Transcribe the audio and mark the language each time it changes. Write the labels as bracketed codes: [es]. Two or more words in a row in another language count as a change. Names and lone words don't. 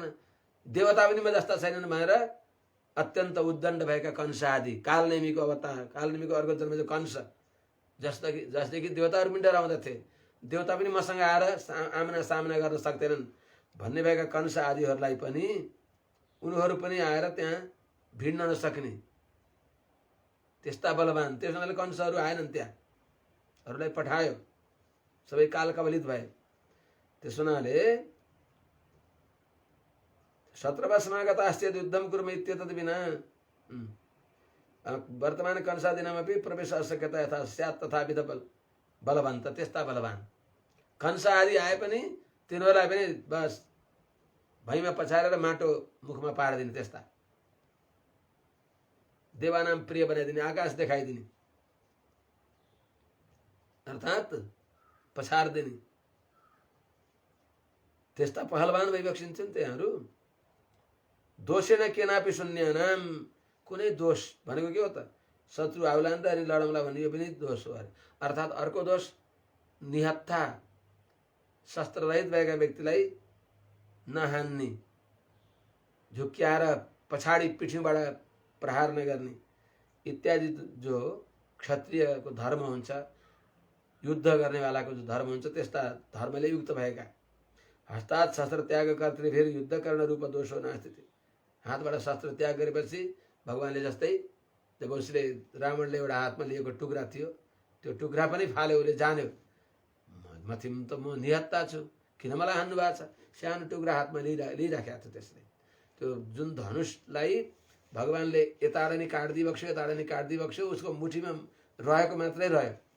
[ne] देवता पनि म जस्ता छैनन् भनेर अत्यन्त उद्दण्ड भएका कंस आदि, कालनेमीको अवतार, कालनेमीको अर्को जन्म जो कंस, जसले कि देवताहरू पनि डराउँदथे, देवता पनि मसँग आएर आमना सामना गर्न सक्दैनन् भन्ने भएका कंस आदिहरूलाई पनि, उनीहरू पनि आएर त्यहाँ भिड्न नसक्ने त्यस्ता बलवान। त्यस हुनाले कंसहरू आएनन्, त्यहाँ अरूलाई पठायो, सबै काल कवलित भए। त्यस हुनाले [sa] 17 समागताश्चेत् युद्धं कुर्म इत्येतद् विना वर्तमान कंसादीनामपि प्रवेश अशक्यता यथा स्यात् तथापि बलवन्त। [ne] त्यस्ता बलवान कंस आदि आए पनि तिनीहरूलाई पनि बस भैँमा पछारेर माटो मुखमा पारिदिने, त्यस्ता देवानाम प्रिय बनाइदिने, आकाश देखाइदिने, अर्थात् पछारिदिने, त्यस्ता पहलवान भइबक्सिन्छन् त्यहाँहरू। [sa] दोषेन केनापि शून्यानाम, [ne] कुनै दोष भनेको के हो त? शत्रु आउला नि त अनि लडौँला भन्ने, यो पनि दोष हो अरे। अर्थात् अर्को दोष, निहत्था शस्त्ररहित भएका व्यक्तिलाई नहान्ने, झुक्क्याएर पछाडि पिठीबाट प्रहार नगर्ने इत्यादि जो क्षत्रियको धर्म हुन्छ, युद्ध गर्नेवालाको जो धर्म हुन्छ, त्यस्ता धर्मले युक्त भएका। [sa] हस्तात् शस्त्र त्याग कर्तृभिर युद्ध कर्ण रूप दोषो नास्ति। [ne] हातबाट शस्त्र त्याग गरेपछि भगवानले जस्तै जब उसले रावणले एउटा हातमा लिएको टुक्रा थियो, त्यो टुक्रा पनि फाल्यो, उसले जान्यो माथि त म निहत्ता छु, किन मलाई हान्नु भएको छ? सानो टुक्रा हातमा लिइराखेको थियो त्यसले। त्यो जुन धनुषलाई भगवानले यताबाट नि काटिदिबक्स्यो, यताबाट नि काटिदिबक्स्यो, उसको मुठीमा रहेको मात्रै रह्यो।